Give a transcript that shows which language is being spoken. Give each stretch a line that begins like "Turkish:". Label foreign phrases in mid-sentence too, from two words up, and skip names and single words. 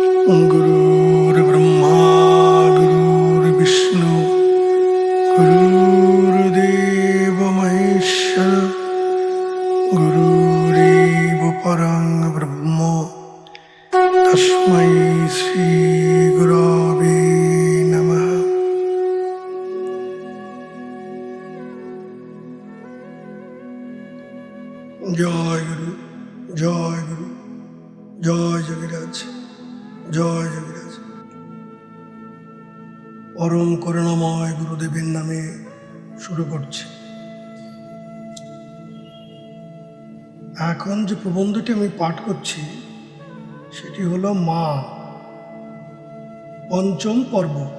Sanskrit: गुरुर्ब्रह्मा गुरुर्विष्णु गुरुर्देव महेश्वर गुरुरेव परं ब्रह्म तस्मै श्री गुरवे नमः।
Bangla: जय गुरु जय गुरु जय যোগীরাজ জয় যোগীরাজ। পরম করুণাময় গুরুদেবের নামে শুরু করছি। এখন যে প্রবন্ধটি আমি পাঠ করছি সেটি হলো মা, পঞ্চম পর্ব।